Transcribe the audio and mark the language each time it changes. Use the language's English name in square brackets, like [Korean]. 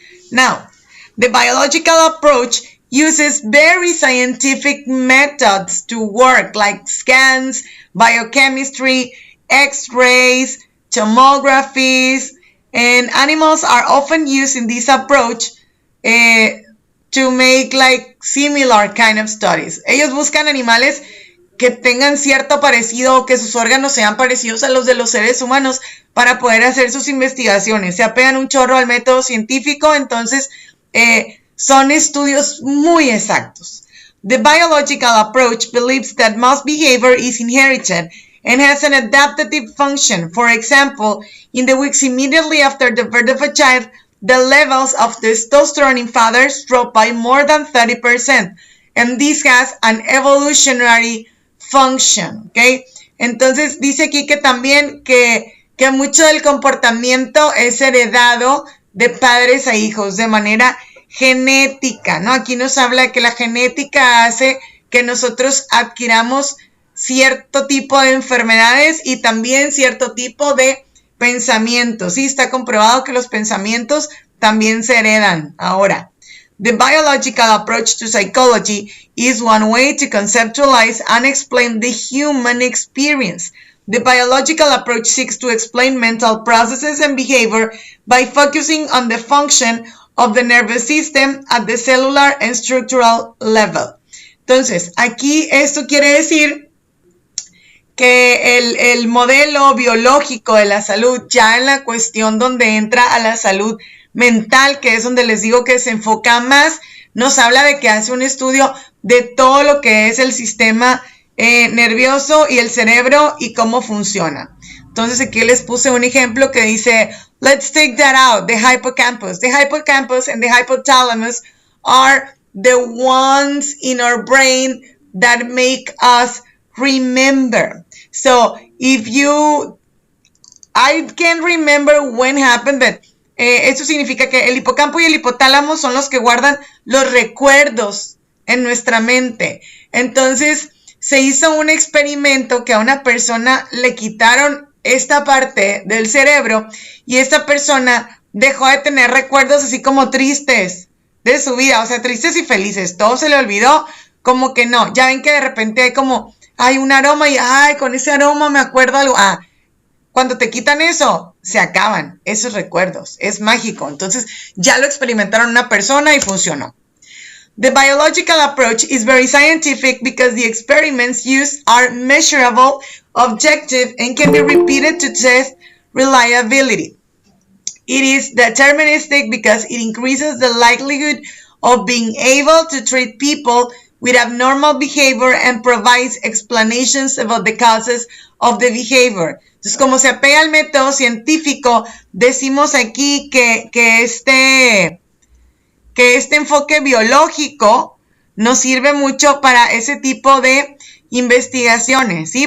[English] Now, the biological approach uses very scientific methods to work, like scans, biochemistry, x-rays, tomographies, and animals are often used in this approach to make like similar kind of studies. [Spanish] Ellos buscan animales que tengan cierto parecido, que sus órganos sean parecidos a los de los seres humanos para poder hacer sus investigaciones. Se apegan un chorro al método científico, entonces son estudios muy exactos. [English] The biological approach believes that most behavior is inherited and has an adaptive function. For example, in the weeks immediately after the birth of a child, the levels of testosterone in fathers drop by more than 30%, and this has an evolutionary function, okay? [Spanish] Entonces dice aquí que también que mucho del comportamiento es heredado de padres a hijos de manera genética, ¿no? Aquí nos habla que la genética hace que nosotros adquiramos cierto tipo de enfermedades y también cierto tipo de pensamientos. Sí, está comprobado que los pensamientos también se heredan. [English] Ahora, the biological approach to psychology is one way to conceptualize and explain the human experience. The biological approach seeks to explain mental processes and behavior by focusing on the function of the nervous system at the cellular and structural level. [Spanish] Entonces, aquí esto quiere decir que el modelo biológico de la salud, ya en la cuestión donde entra a la salud mental, que es donde les digo que se enfoca más, nos habla de que hace un estudio de todo lo que es el sistema nervioso y el cerebro y cómo funciona. Entonces aquí les puse un ejemplo que dice, [English] let's take that out, [Spanish] the hippocampus. [English] The hippocampus and the hypothalamus are the ones in our brain that make us remember. So if I can't remember when happened, but [Spanish] eso significa que el hipocampo y el hipotálamo son los que guardan los recuerdos en nuestra mente. Entonces, se hizo un experimento que a una persona le quitaron esta parte del cerebro y esta persona dejó de tener recuerdos así como tristes de su vida, o sea, tristes y felices. Todo se le olvidó, como que no. Ya ven que de repente hay como, hay un aroma y, ay, con ese aroma me acuerdo algo. Ah, cuando te quitan eso, se acaban esos recuerdos. Es mágico. Entonces, ya lo experimentaron una persona y funcionó. [English] The biological approach is very scientific because the experiments used are measurable, objective, and can be repeated to test reliability. It is deterministic because it increases the likelihood of being able to treat people with abnormal behavior and provides explanations about the causes of the behavior. [Spanish] Entonces, como se apega al método científico, decimos aquí que este enfoque biológico nos sirve mucho para ese tipo de investigaciones, ¿sí?